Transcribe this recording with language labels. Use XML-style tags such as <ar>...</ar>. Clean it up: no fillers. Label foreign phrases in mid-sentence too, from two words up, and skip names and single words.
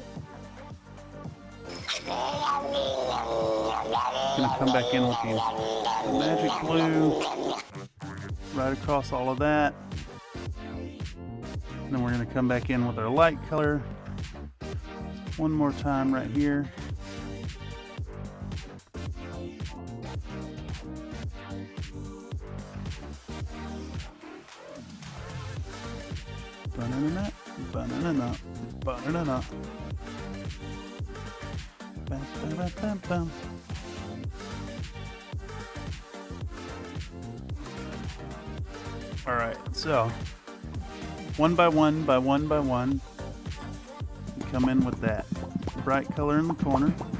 <en>Going to come back in with the Magic Blue right across all of that. And then we're going to come back in with our light color one more time right here. Ba-na-na-na, ba-na-na-na, ba-na-na-na. Ba-ba-ba-ba-bum. All right, so one by one by one by one, you come in with that bright color in the corner.</en>